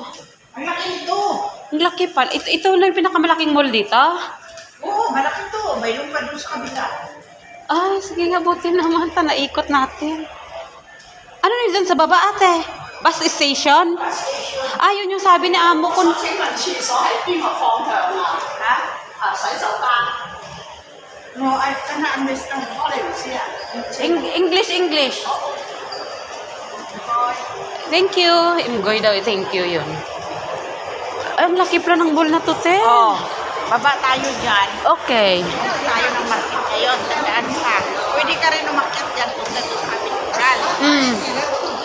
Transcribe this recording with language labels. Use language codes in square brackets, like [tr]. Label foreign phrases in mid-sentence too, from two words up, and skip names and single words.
[tl] Ang laki ito. Ang laki pala. Ito na yung pinakamalaking mall dito? Oo, malaki ito. Mayroon pa doon sa kabila. Ay, sige nga, buti naman. Naikot natin. Ano na dyan sa baba, ate? [en] Bus station? [tl] Ah, yun yung sabi ni amo ko. [yue] 請問廁所喺邊個方向啊？ [tl] Ha? [yue] 洗手間。 [en] No, I cannot understand. [yue] 我哋唔知啊。 [en] English. Thank you. [tl] Imgoy daw, thank you yun. Ay, ang laki pala ng mall na to, te. Oh, baba tayo dyan. Okay. Tayo ng market ngayon. Tandaan ka. Pwede ka rin umakyat dyan kung sa ating oral.